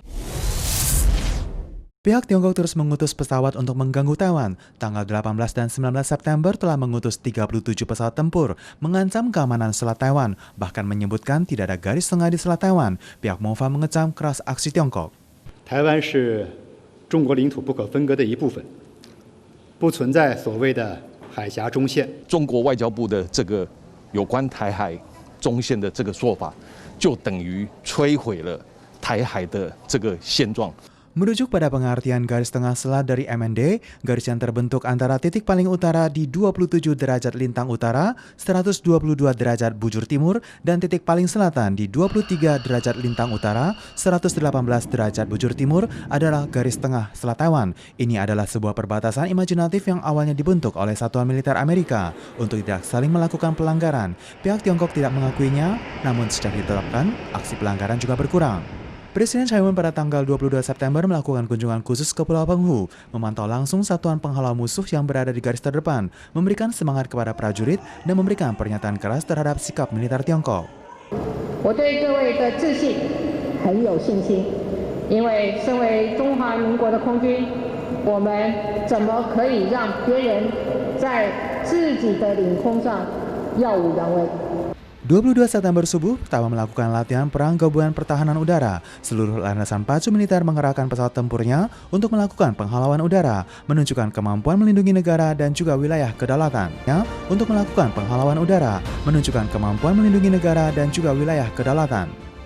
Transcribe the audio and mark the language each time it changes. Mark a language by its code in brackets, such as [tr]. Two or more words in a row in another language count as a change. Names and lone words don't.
[id] Pihak Tiongkok terus mengutus pesawat untuk mengganggu Taiwan. Tanggal 18 dan 19 September telah mengutus 37 pesawat tempur, mengancam keamanan Selat Taiwan, bahkan menyebutkan tidak ada garis tengah di Selat Taiwan. Pihak MOFA mengecam keras aksi Tiongkok. [zh] Taiwan 是中国领土不可分割的一部分。不存在所谓的海峡中线。中国外交部的这个有关台海中线的这个说法，就等于摧毁了台海的这个现状。 [id] Merujuk pada pengertian garis tengah selat dari MND, garis yang terbentuk antara titik paling utara di 27 derajat lintang utara, 122 derajat bujur timur, dan titik paling selatan di 23 derajat lintang utara, 118 derajat bujur timur adalah garis tengah Selat Taiwan. Ini adalah sebuah perbatasan imajinatif yang awalnya dibentuk oleh satuan militer Amerika untuk tidak saling melakukan pelanggaran. Pihak Tiongkok tidak mengakuinya, namun sejak ditetapkan, aksi pelanggaran juga berkurang. Presiden Tsai Ing-wen pada tanggal 22 September melakukan kunjungan khusus ke Pulau Penghu, memantau langsung satuan penghalau musuh yang berada di garis terdepan, memberikan semangat kepada prajurit, dan memberikan pernyataan keras terhadap sikap militer Tiongkok. [zh] 我对各位的自信很有信心，因为身为中华民国的空军，我们怎么可以让别人在自己的领空上耀武扬威？ [id] 22 September subuh, Taiwan melakukan latihan perang gabungan pertahanan udara. Seluruh landasan pacu militer mengerahkan pesawat tempurnya untuk melakukan penghalauan udara, menunjukkan kemampuan melindungi negara dan juga wilayah kedaulatan. Untuk melakukan penghalauan udara, menunjukkan kemampuan melindungi negara dan juga wilayah kedaulatan.